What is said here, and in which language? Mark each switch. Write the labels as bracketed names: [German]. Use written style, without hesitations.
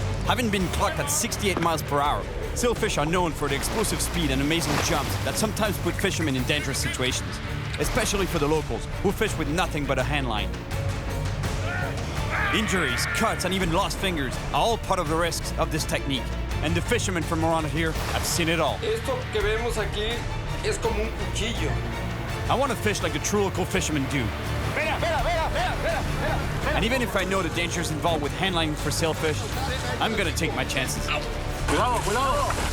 [English] Having been clocked at 68 miles per hour, sailfish are known for their explosive speed and amazing jumps that sometimes put fishermen in dangerous situations, especially for the locals, who fish with nothing but a handline. Injuries, cuts, and even lost fingers are all part of the risks of this technique, and the fishermen from around here have seen it all. [Spanish] Esto que vemos aquí es como un cuchillo. [English] I want to fish like the true local fishermen do. And even if I know the dangers involved with handlining for sailfish, I'm gonna take my chances. [Spanish] Cuidado, cuidado.